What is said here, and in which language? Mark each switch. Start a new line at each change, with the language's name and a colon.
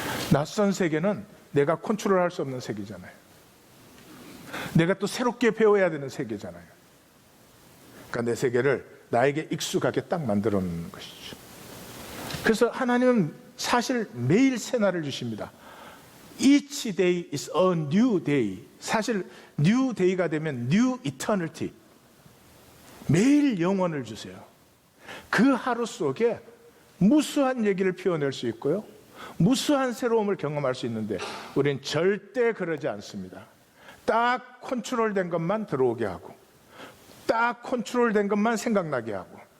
Korean: 낯선 세계는 내가 컨트롤할 수 없는 세계잖아요. 내가 또 새롭게 배워야 되는 세계잖아요. 그러니까 내 세계를 나에게 익숙하게 딱 만들어 놓는 것이죠. 그래서 하나님은 사실 매일 새날을 주십니다.
English: Each day is a new day.
Korean: 사실 new day가 되면 new eternity. 매일 영원을 주세요. 그 하루 속에 무수한 얘기를 표현할 수 있고요. 무수한 새로움을 경험할 수 있는데 우리는 절대 그러지 않습니다. 딱 컨트롤된 것만 들어오게 하고, 딱 컨트롤된 것만 생각나게 하고.